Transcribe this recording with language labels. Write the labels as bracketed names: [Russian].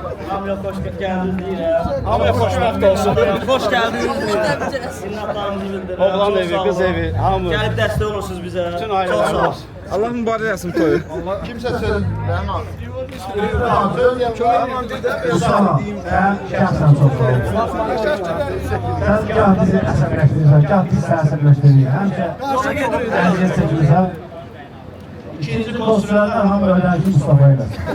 [Azerbaijani] Hamıya xoşbəxt gəldiniz deyirəm. Hamıya xoşbəxt olsun. Xoş gəldiniz. Oğlan evi, qız evi, hamı. Gəlib dəstək olursunuz bizə. Bütün ailələr. Allah mübarək etsin toyu. [Turkish] Kimse söylesin. Ben abi. İnşallah, ben şahsen çok seviyorum. [Azerbaijani] Sen gah bizi əsəbləşdirirsən, gah biz səni əsəbləşdiririk. Həmçə əziyyət çəkirsən. İkinci postlardan hamı ödənki Mustafa ilə.